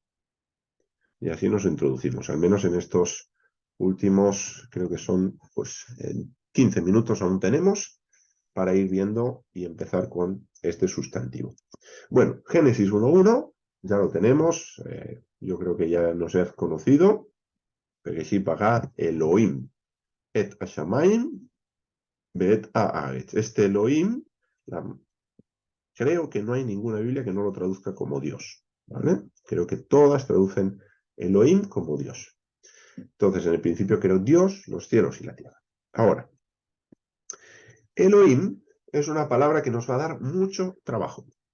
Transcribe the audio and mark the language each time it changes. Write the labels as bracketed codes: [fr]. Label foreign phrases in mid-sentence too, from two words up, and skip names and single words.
[es] Y así nos introducimos, al menos en estos últimos, creo que son, pues, 15 minutos aún tenemos para ir viendo y empezar con este sustantivo. Bueno, Génesis 1.1, ya lo tenemos, yo creo que ya nos es conocido. [he] בראשית ברא אלהים את השמים ואת הארץ. [es] Este Elohim, creo que no hay ninguna Biblia que no lo traduzca como Dios, ¿vale? Creo que todas traducen Elohim como Dios. Entonces, en el principio creó Dios, los cielos y la tierra. Ahora, Elohim es una palabra que nos va a dar mucho trabajo.